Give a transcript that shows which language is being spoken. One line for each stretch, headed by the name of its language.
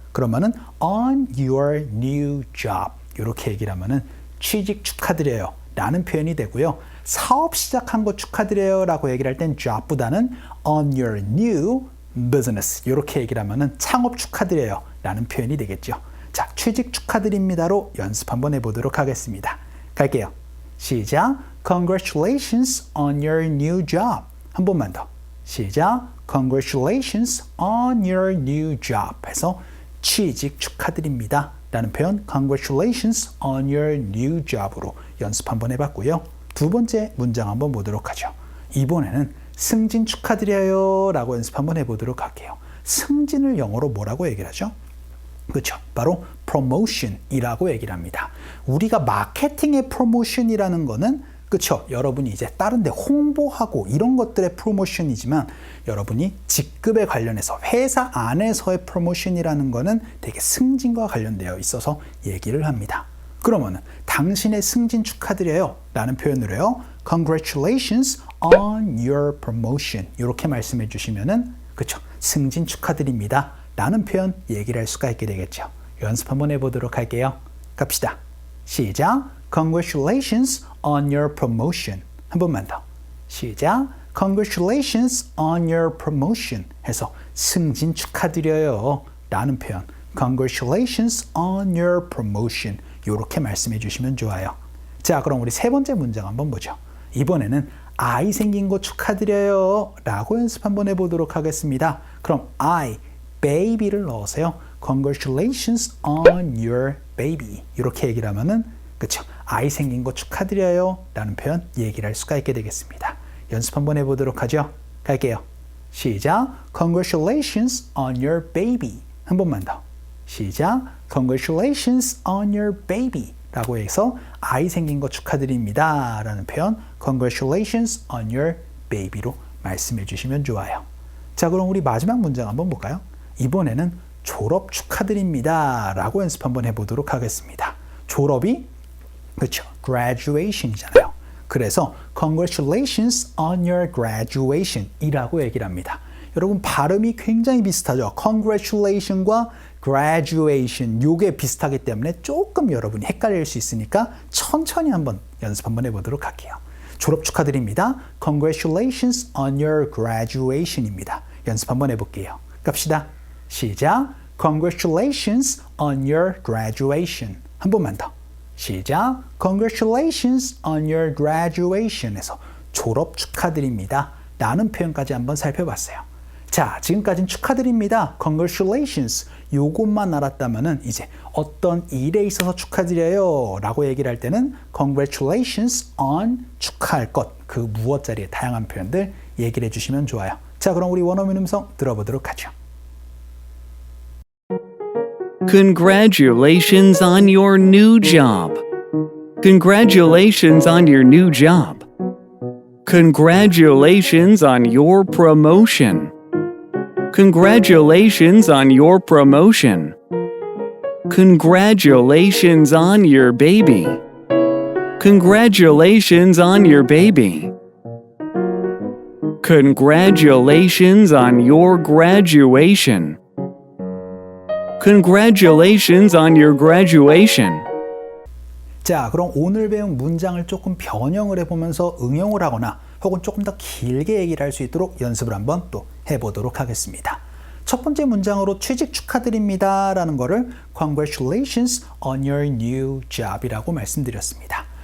Korean: 그러면은
English: on your new job
Korean: 이렇게 얘기를 하면은 취직 축하드려요 라는 표현이 되고요. 사업 시작한 거 축하드려요 라고 얘기를 할 땐 job보다는
English: on your new business
Korean: 이렇게 얘기를 하면은 창업 축하드려요 라는 표현이 되겠죠. 자, 취직 축하드립니다로 연습 한번 해보도록 하겠습니다. 갈게요. 시작.
English: Congratulations on your new job.
Korean: 한 번만 더. 시작.
English: Congratulations on your new job
Korean: 해서 취직 축하드립니다 라는 표현 Congratulations on your new job으로 연습 한번 해봤고요. 두 번째 문장 한번 보도록 하죠. 이번에는 승진 축하드려요 라고 연습 한번 해보도록 할게요. 승진을 영어로 뭐라고 얘기를 하죠? 그렇죠. 바로 promotion이라고 얘기를 합니다. 우리가 마케팅의 promotion이라는 거는 그렇죠. 여러분이 이제 다른 데 홍보하고 이런 것들의 프로모션이지만, 여러분이 직급에 관련해서 회사 안에서의 프로모션이라는 거는 되게 승진과 관련되어 있어서 얘기를 합니다. 그러면은 당신의 승진 축하드려요 라는 표현으로요,
English: Congratulations on your promotion
Korean: 이렇게 말씀해 주시면은 그렇죠. 승진 축하드립니다 라는 표현 얘기를 할 수가 있게 되겠죠. 연습 한번 해보도록 할게요. 갑시다. 시작.
English: Congratulations on your promotion.
Korean: 한 번만 더. 시작.
English: Congratulations on your promotion
Korean: 해서 승진 축하드려요 라는 표현 Congratulations on your promotion 이렇게 말씀해 주시면 좋아요. 자, 그럼 우리 세 번째 문장 한번 보죠. 이번에는 아이 생긴 거 축하드려요 라고 연습 한번 해보도록 하겠습니다. 그럼 I, baby를 넣으세요.
English: Congratulations on your baby
Korean: 이렇게 얘기를 하면은 그쵸, 아이 생긴 거 축하드려요 라는 표현 얘기를 할 수가 있게 되겠습니다. 연습 한번 해보도록 하죠. 갈게요. 시작.
English: Congratulations on your baby.
Korean: 한 번만 더. 시작.
English: Congratulations on your baby
Korean: 라고 해서 아이 생긴 거 축하드립니다 라는 표현 Congratulations on your baby로 말씀해 주시면 좋아요. 자, 그럼 우리 마지막 문장 한번 볼까요? 이번에는 졸업 축하드립니다 라고 연습 한번 해보도록 하겠습니다. 졸업이 그렇죠, graduation이잖아요. 그래서
English: Congratulations on your graduation
Korean: 이라고 얘기를 합니다. 여러분 발음이 굉장히 비슷하죠. Congratulation과 graduation 요게 비슷하기 때문에 조금 여러분이 헷갈릴 수 있으니까 천천히 한번 연습 한번 해보도록 할게요. 졸업 축하드립니다.
English: Congratulations on your graduation
Korean: 입니다. 연습 한번 해볼게요. 갑시다. 시작.
English: Congratulations on your graduation.
Korean: 한 번만 더. 시작.
English: Congratulations on your graduation에서
Korean: 졸업 축하드립니다. 라는 표현까지 한번 살펴봤어요. 자, 지금까지는 축하드립니다.
English: Congratulations.
Korean: 요것만 알았다면은 이제 어떤 일에 있어서 축하드려요 라고 얘기를 할 때는 Congratulations on 축하할 것, 그 무엇자리의 다양한 표현들 얘기를 해주시면 좋아요. 자, 그럼 우리 원어민 음성 들어보도록 하죠.
English: Congratulations on your new job. Congratulations on your new job. Congratulations on your promotion. Congratulations on your promotion. Congratulations on your baby. Congratulations on your baby. Congratulations on your graduation. Congratulations on your graduation.
Korean: 자, 그럼 오늘 배운 문장을 조금 변형을 해보면서 응용을 하거나 혹은 조금 더 길게 얘기를 할 수 있도록 연습을 한번 또 해보도록 하겠습니다. 첫 번째 문장으로 취직 축하드립니다 라는 거를
English: Congratulations on your new job
Korean: 이라고 말씀드렸습니다.